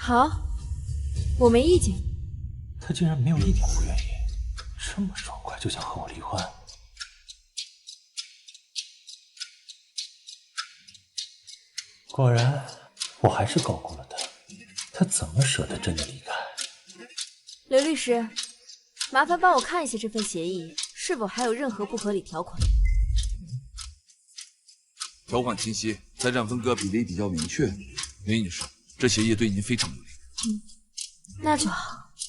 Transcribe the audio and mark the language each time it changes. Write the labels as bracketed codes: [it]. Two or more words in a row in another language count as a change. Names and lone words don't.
[zh] 好，我沒意見。他竟然沒有一點不願意，這麼爽快就想和我離婚。果然，我還是高估了他，他怎麼捨得真的離開？劉律師，麻煩幫我看一下這份協議，是否還有任何不合理條款？條款清晰，財產分割比例比較明確。林女士，這協議對您非常有利。那就好。